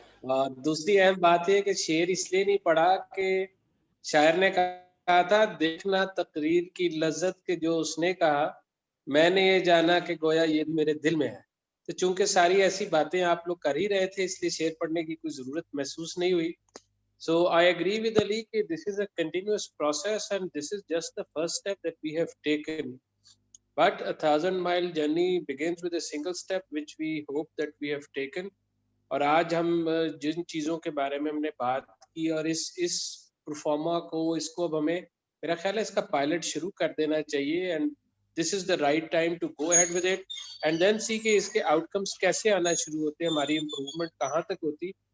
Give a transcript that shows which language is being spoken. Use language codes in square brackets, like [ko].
[hi] और दूसरी अहम बात है कि शेर इसलिए नहीं पढ़ा कि शायर ने कहा था, देखना तकरीर की लज्जत के जो उसने कहा, मैंने ये जाना कि गोया ये मेरे दिल में है. तो चूंकि सारी ऐसी बातें आप लोग कर ही रहे थे, इसलिए शेर पढ़ने की कोई जरूरत महसूस नहीं हुई. [en] So I agree with Ali कि this is a continuous process and this is just the first step that we have taken. But 1,000-mile journey begins with a single step which we hope that we have taken. [hi] और आज हम जिन चीज़ों के बारे में हमने बात की और इस परफॉर्मा को इसको अब हमें मेरा ख्याल है इसका पायलट शुरू कर देना चाहिए. [en] and this is the right time to go ahead with it and then see [hi] कि इसके आउटकम्स कैसे आना शुरू होते हैं, हमारी इम्प्रूवमेंट कहाँ तक होती.